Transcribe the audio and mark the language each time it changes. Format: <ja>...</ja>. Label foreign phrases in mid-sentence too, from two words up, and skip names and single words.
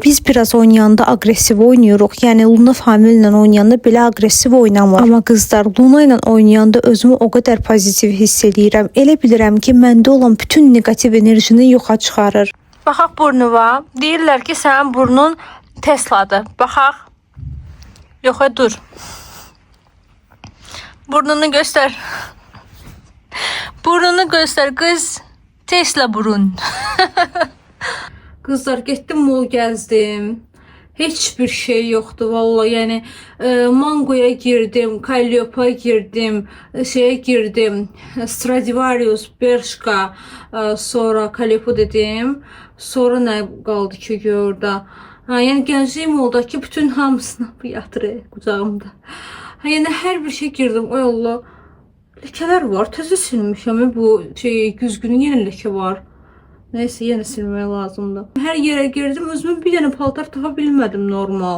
<az>Biz biraz oynayanda agresiv oynayırıq. Yəni Luna Famillə oynayanda belə agresiv oynamır. Amma qızlar, Luna ilə oynayanda özümü o qədər pozitiv hiss edirəm. Elə bilirəm ki, məndə olan bütün negativ enerjini yoxa çıxarır. Baxaq burnuva. Deyirlər ki, sənin burnun Tesladır. Baxaq. Yox,</az> <tr>dur. Burnunu göster. Burnunu göster kız. Tesla burun.</tr> <az>Kızlar, getdim mol gəzdim.</az> <tr>Hiçbir şey yoktu vallahi. Yani Mango'ya girdim, Calliope'ya girdim, şeye girdim, Stradivarius, Bershka, sonra Calliope dedim. Sonra ne kaldı ki orada?</tr> <az>Yani Gəncliyim oldu ki bütün hamısını yatırı qucağımda. Yəni hər bir şey girdim. Ay Allah. Ləkələr var. Təzə silmişəm. Bu şey güzgünün yenə ləkə var. Nəysə, yenə silmək lazımdır. Hər yerə girdim. Özümə bir dənə paltar tapa bilmədim normal.</az>